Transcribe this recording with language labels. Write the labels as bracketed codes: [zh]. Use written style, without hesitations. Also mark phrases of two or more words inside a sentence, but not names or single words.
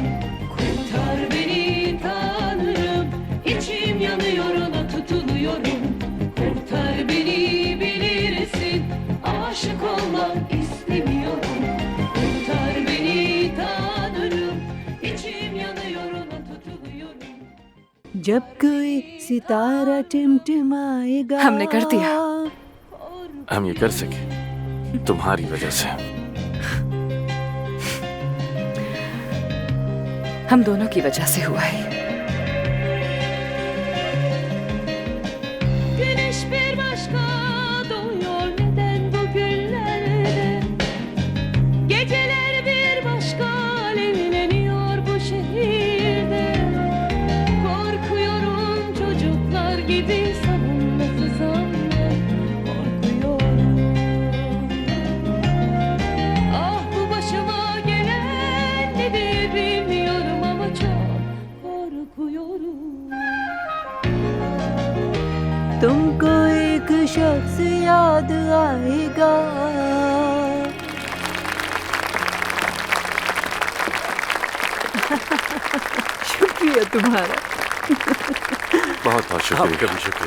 [tr] Kurtar beni Tanrım, içim yanıyor ona tutuluyorum. Kurtar beni bilirsin, aşık olmak istemiyorum. Kurtar beni Tanrım, içim yanıyor ona tutuluyorum. [hi] जब कोई सितारा टिमटिमाएगा हमने कर दिया। हम ये कर सके तुम्हारी वजह से। हम दोनों की वजह से हुआ है। [tr] Güneş bir başka doğuyor neden bu günlerde? Geceler bir başka alevleniyor bu şehirde. Korkuyorum çocuklar gibi savunmasız anne, korkuyorum. Ah bu başıma gelen nedir bilmiyorum ama çok korkuyorum. [hi] तुमको एक शख्स याद आएगा। शुक्रिया तुम्हारा। बहुत बहुत शुक्रिया। कभी शुक्रिया।